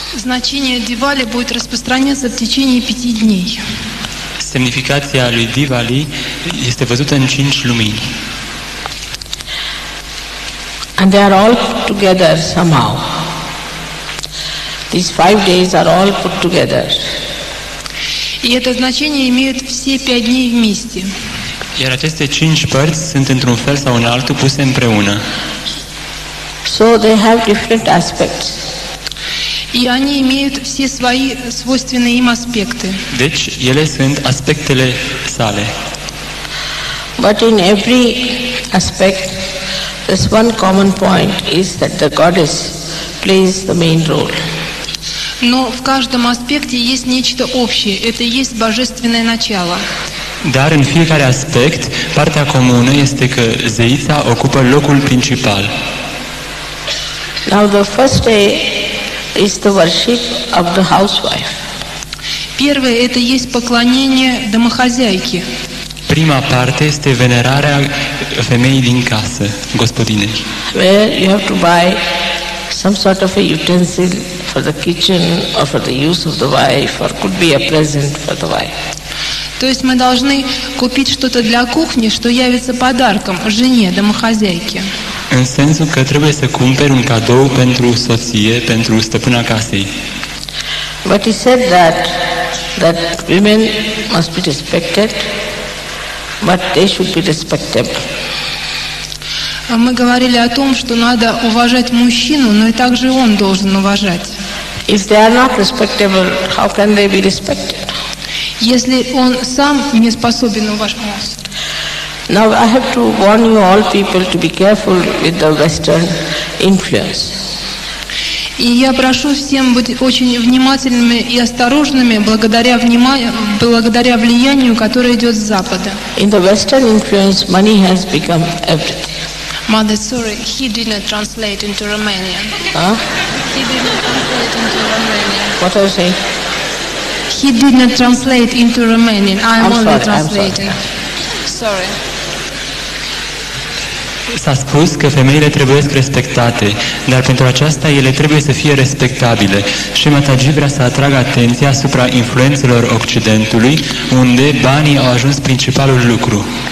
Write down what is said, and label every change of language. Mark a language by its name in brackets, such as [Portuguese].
[Russian] Значение Дивали будет распространяться в течение 5 дней. [Romanian] Semnificația lui Diwali este văzută în 5 lumini. [English] And they are all put together somehow. These 5 days are all put together. [Russian] И это значение имеют все 5 дней вместе. [Romanian] Iar aceste 5 părți sunt într-un fel sau în altul puse împreună. [English] So they have different aspects. [Russian] И они имеют все свои свойственные им аспекты. [Romanian] Deci, ele sunt aspectele sale. [English] But in every aspect, this one common point is that the goddess plays the main role. [Russian] Но в каждом аспекте есть нечто общее. Это и есть божественное начало. [Romanian] Dar în fiecare aspect, partea comună este că zeița ocupă locul principal. [English] Now the first day is the worship of the housewife. [Russian] Первое – это есть поклонение домохозяйки. [Romanian] Prima parte este venerarea femeii din casă, gospodinei. [English] Where you have to buy some sort of a utensil for the kitchen or for the use of the wife, or could be a present for the wife. [Russian] То есть мы должны купить что-то для кухни, что явится подарком жене, домохозяйке. [Romanian] În sensul că trebuie să cumperi un cadou pentru soție, pentru stăpâna casei. [English] But he said that women must be respected, but they should be respectable. [Russian] Мы говорили о том, что надо уважать мужчину, но и также он должен уважать. [English] If they are not respectable, how can they be respected? [Russian] Если он сам не способен уважать. [English] Now I have to warn you all people to be careful with the Western influence. [Russian] И я прошу всем быть очень внимательными и осторожными благодаря влиянию, которое идет с Запада. [English] In the Western influence, money has become everything. Mother, sorry, he did not translate into Romanian. Huh? He did not translate into Romanian. What are you saying? He did not translate into Romanian. I'm only sorry, translating. Sorry. [Romanian] S-a spus că femeile trebuie respectate, dar pentru aceasta ele trebuie să fie respectabile. Și Mataji vrea să atragă atenția asupra influențelor Occidentului, unde banii au ajuns principalul lucru.